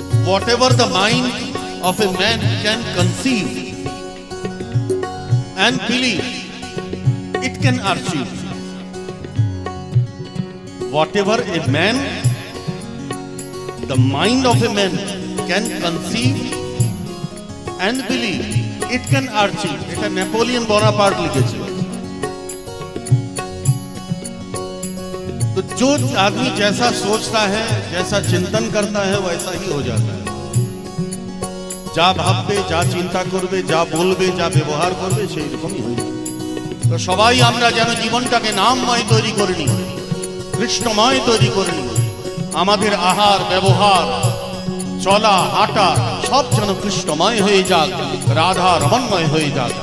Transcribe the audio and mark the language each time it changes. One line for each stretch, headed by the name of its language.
English: Whatever the mind of a man can conceive and believe, it can achieve. Whatever a man, the mind of a man can conceive and believe, it can achieve.
Bangla: এটা Napoleon Bonaparte লিখেছিল।
Hindi: तो जो आदमी जैसा सोचता है, जैसा चिंतन करता है, वैसा ही हो जाता है।
Bangla: যা ভাববে, যা চিন্তা করবে, যা বলবে, যা ব্যবহার করবে, সেই রকমই হবে। তো সবাই আমরা যেন জীবনটাকে নামময় তৈরি করে নিই, কৃষ্ণময় তৈরি করে নিই। আমাদের আহার, ব্যবহার, চলা, হাঁটা সব যেন কৃষ্ণময় হয়ে যাক, রাধা রমণময় হয়ে যাক।